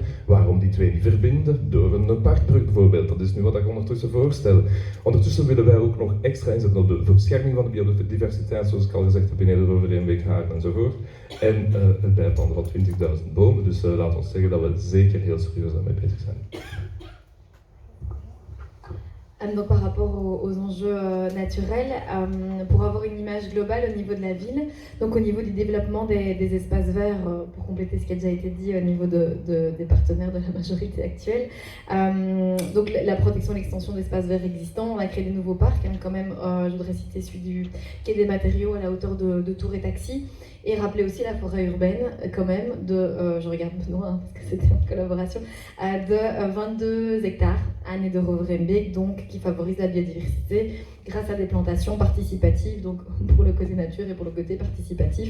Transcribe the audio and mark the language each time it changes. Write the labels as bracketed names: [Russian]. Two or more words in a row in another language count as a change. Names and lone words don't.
[Dutch] Waarom die twee niet verbinden? Door een parkbrug bijvoorbeeld. Dat is nu wat ik ondertussen voorstel. Ondertussen willen wij ook nog extra inzetten op de bescherming van de biodiversiteit, zoals ik al gezegd heb, in Nederland, Hagen enzovoort. En het bijplanten van 20.000 bomen. Dus laat ons zeggen dat we zeker heel serieus daarmee bezig zijn. [French] Donc par rapport aux enjeux naturels, pour avoir une image globale au niveau de la ville, donc au niveau du développement des espaces verts, pour compléter ce qui a déjà été dit au niveau des partenaires de la majorité actuelle, donc la protection et l'extension d'espaces verts existants, on a créé des nouveaux parcs, quand même, je voudrais citer celui du quai des matériaux à la hauteur de Tours et Taxi, et rappeler aussi la forêt urbaine, quand même, je regarde Benoît, parce que c'était une collaboration, de 22 hectares à Nederovrenbeek, donc qui favorise la biodiversité grâce à des plantations participatives, donc pour le côté nature et pour le côté participatif.